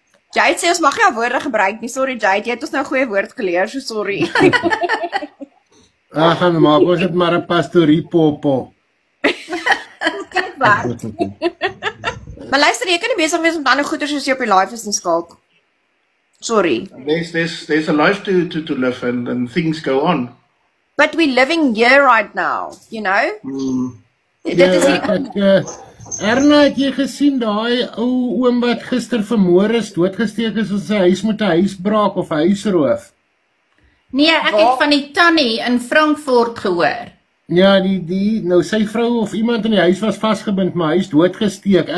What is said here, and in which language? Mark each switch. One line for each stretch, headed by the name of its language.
Afrikaans: Jade sê ons mag nie woorde gebruik nie. Sorry Jade, jy het ons nou 'n goeie woord geleer, so sorry. Gaan maak ons dit maar 'n pastorie popo. Kyk waar. Maar luister, jy kan nie besig wees met ander goeders soos jy op die live is en skalk. Sorry.
English: There's a life to live and things go on. But we're living here right now, you know?
Afrikaans: Dit is Erna, het jy gesien daai ou oom wat gister vermoor is, doodgesteek is in sy huis met 'n huisbraak of 'n huisroof? Nee, ek het van die tannie in Frankfurt gehoor. Ja, nou sy vrou of iemand in die huis was vasgebind, maar hy is doodgesteek.